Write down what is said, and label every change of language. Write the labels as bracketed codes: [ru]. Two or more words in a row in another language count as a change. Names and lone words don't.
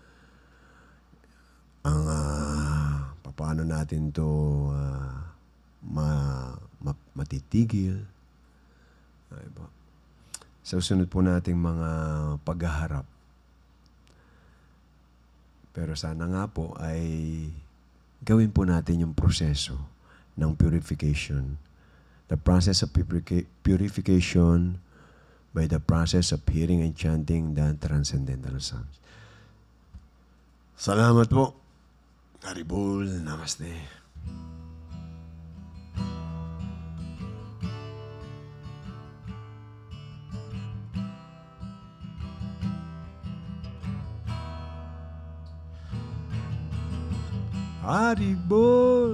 [tl] Ang paano natin ito matitigil. Sa susunod po nating mga paghaharap. Pero sana nga po ay gawin po natin yung proseso ng purification. [en] The process of purification by the process of hearing and chanting the transcendental sounds. [tl] Salamat po. Haribol. Namaste. Haribol.